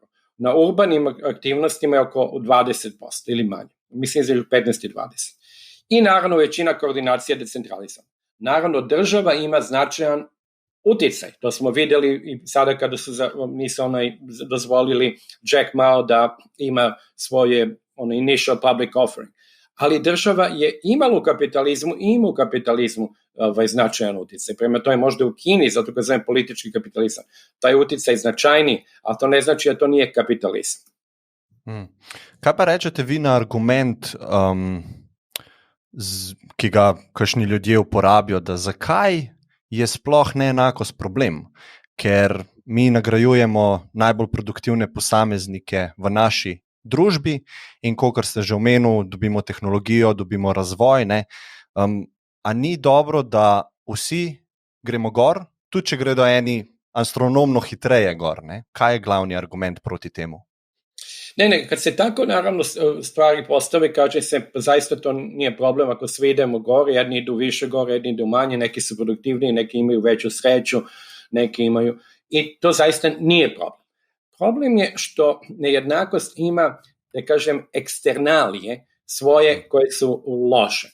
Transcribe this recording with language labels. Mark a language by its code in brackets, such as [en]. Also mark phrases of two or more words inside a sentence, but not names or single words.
[sr] Na urbanim aktivnostima je oko 20% ili manje. Mislim između 15 i 20%. I naravno većina koordinacija je decentralizama. Naravno država ima značajan uticaj. To smo vidjeli i sada kada nisu dozvolili Jack Mao da ima svoje [en] initial public offering. [sr] Ali država je imala u kapitalizmu i ima u kapitalizmu značajan uticaj. Prema to je možda u Kini, zato kad zovem politički kapitalizam, taj uticaj značajni, ali to ne znači da to nije kapitalizam. [sl] Kaj pa rečete vi na argument, ki ga kakšni ljudje uporabijo, da zakaj je sploh neenakost problem? Ker mi nagrajujemo najbolj produktivne posameznike v naši družbi in kakor ste že omenili, dobimo tehnologijo, dobimo razvoj, ne? A ni dobro, da vsi gremo gor, tudi če gredo eni astronomno hitreje gor, ne? Kaj je glavni argument proti temu? [sr] Ne, kad se tako naravno stvari postave, kaže se, zaista to nije problem ako svi idemo gore, jedni idu više gore, jedni idu manje, neki su produktivniji, neki imaju veću sreću, neki imaju, i to zaista nije problem. Problem je što nejednakost ima, da kažem, eksternalije svoje koje su loše.